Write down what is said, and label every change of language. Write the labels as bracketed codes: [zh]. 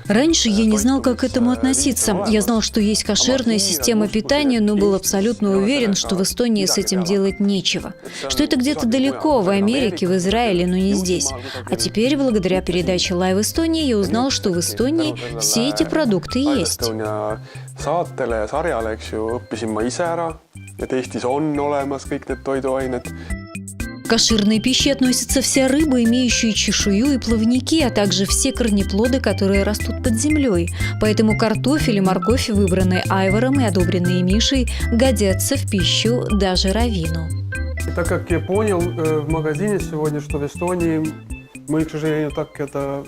[ru] Раньше я не знал, как к этому относиться. Я знал, что есть кошерная система питания, но был абсолютно уверен, что в Эстонии с этим делать нечего. Что это где-то далеко, в Америке, в Израиле, но не здесь. А теперь, благодаря передаче Live Estonia, я узнал, что в Эстонии все эти продукты есть. [et] Saatele ja sarjale, eks ju, õppisin ma ise ära, et Eestis on olemas kõik need toiduained. [ru] К кошерной пище относятся вся рыба, имеющая чешую и плавники, а также все корнеплоды, которые растут под землей. Поэтому картофель и морковь, выбранные Айвором и одобренные Мишей, годятся в пищу даже раввину. И так как я понял в магазине сегодня, что в Эстонии мы, к сожалению, так это